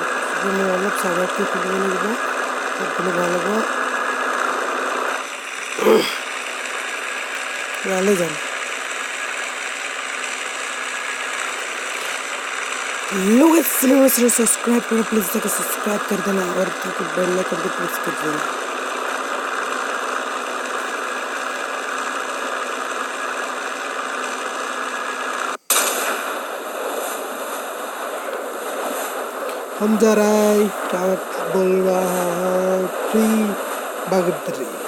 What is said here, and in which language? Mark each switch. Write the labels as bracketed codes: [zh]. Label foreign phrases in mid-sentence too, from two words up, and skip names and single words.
[as] মানে অলপ চাবাৰটো খুলিব লাগিব, খুলিলে ভাল হ'ব। ভালে যাম। [hi] लोग इस चैनल को सब्सक्राइब करो प्लीज, जाकर सब्सक्राइब कर देना और [en] bell icon [hi] को प्रेस कर देना। हम जा रहा है, क्या बोल रहा है, फ्री बागदरी।